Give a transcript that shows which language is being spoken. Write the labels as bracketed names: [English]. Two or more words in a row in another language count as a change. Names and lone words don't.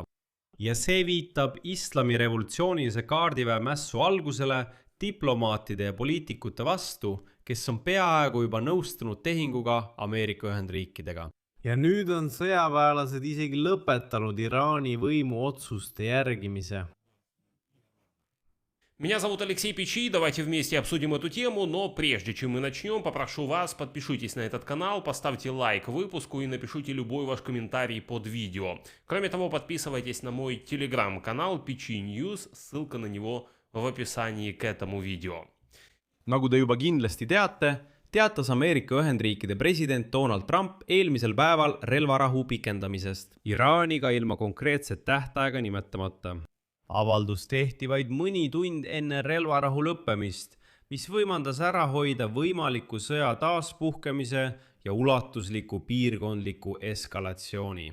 [Estonian] Ja see viitab islamirevolutsioonilise kaardiväe mässu algusele diplomaatide ja poliitikute vastu, kes on peaaegu juba nõustunud tehinguga Ameerika Ühendriikidega. Ja nüüd on sõjaväelased isegi lõpetanud Iraani võimu otsuste järgimise. [Russian] Меня зовут Алексей Пичи, давайте вместе обсудим эту тему, но прежде чем мы начнем, попрошу вас, подпишитесь на этот канал, поставьте лайк выпуску и напишите любой ваш комментарий под видео. Кроме того, подписывайтесь на мой телеграм-канал Пичи News, ссылка на него в описании к этому видео. [Estonian] Nagu te juba kindlasti teatas Ameerika Ühendriikide president Donald Trump eelmisel päeval relvarahu pikendamisest Iraaniga ilma konkreetset tähtaega nimetamata. Avaldus tehti vaid mõni tund enne relvarahu lõppemist, mis võimaldas ära hoida võimaliku sõja taaspuhkemise ja ulatusliku piirkondliku eskalatsiooni.